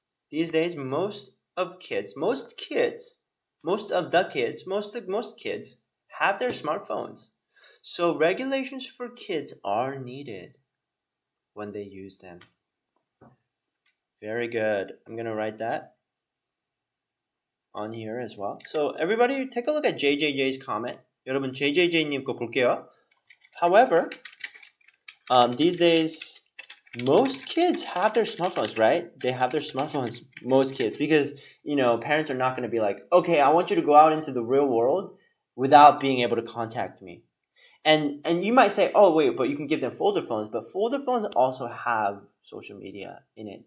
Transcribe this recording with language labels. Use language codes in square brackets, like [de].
[en] These days, most of the kids have their smartphones. So regulations for kids are needed when they use them. Very good. I'm going to write that on here as well. So everybody take a look at JJJ's comment. [ko] 여러분 JJJ님 거 볼게요. [en] However, these days most kids have their smartphones, right? They have their smartphones, most kids, because parents are not going to be like, okay, I want you to go out into the real world without being able to contact me. And you might say, oh wait, but you can give them folder phones, but folder phones also have social media in it.